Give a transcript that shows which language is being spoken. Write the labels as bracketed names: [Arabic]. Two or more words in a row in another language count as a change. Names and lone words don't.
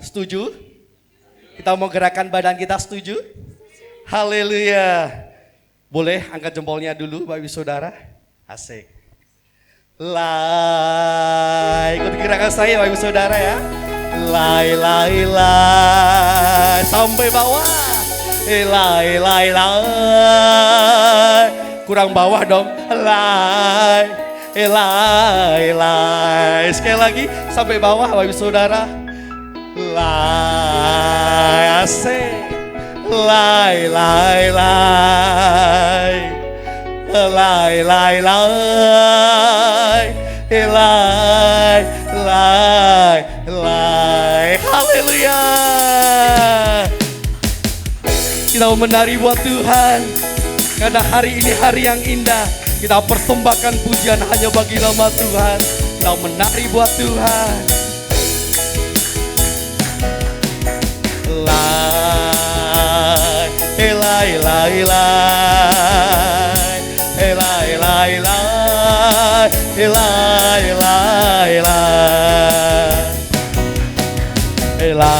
[Indonesian] Setuju? Kita mau gerakan badan kita, setuju? Haleluya. Boleh angkat jempolnya dulu Bapak Ibu Saudara? Asik. Lai, ikut gerakan saya Bapak Ibu Saudara ya. Lai, lai, lai. Sampai bawah. Lai, lai, lai. Kurang bawah dong. Lai, lai, lai. Sekali lagi sampai bawah Bapak Ibu Saudara. Lai, asik. Lai, lai, lai. Lai, lai, lai. Lai, lai, lai. Haleluya. Kita mau menari buat Tuhan, karena hari ini hari yang indah. Kita persembahkan pujian hanya bagi nama Tuhan. Kita menari buat Tuhan. Lai, lai, lai, lai, lai, lai, lai, lai, lai, lai,